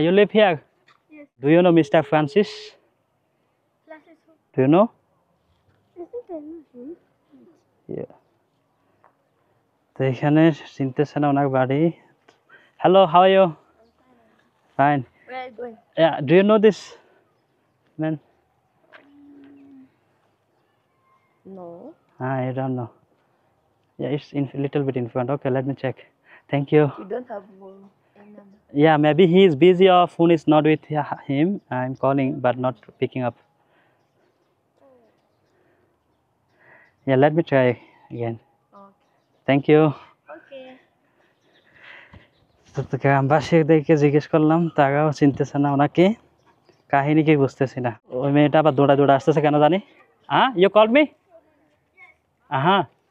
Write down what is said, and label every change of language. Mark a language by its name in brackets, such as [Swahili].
[English] you live here Yes. do you know Mr. Francis Classes. do you know I think I know him. [Bangla] yeah তো এখানে চিনতেছে না ওনার বাড়ি [English] hello how are you fine Where are you going? yeah do you know this man No. I don't know yeah it's in little bit in front okay let me check thank you You don't have any number. yeah maybe he is busy or phone is not with him I'm calling but not picking up yeah let me try again Okay. thank you Okay. [Bangla] তো গ্রামবাসীদেরকে জিজ্ঞেস করলাম তারাও চিনতেছে না ওনাকে কাহিনী কি বুঝতেছি না ওই মেয়েটা আবার দৌড়া দৌড়া আসতেছে কেন জানি [English] you call me [Bangla] হ্যাঁ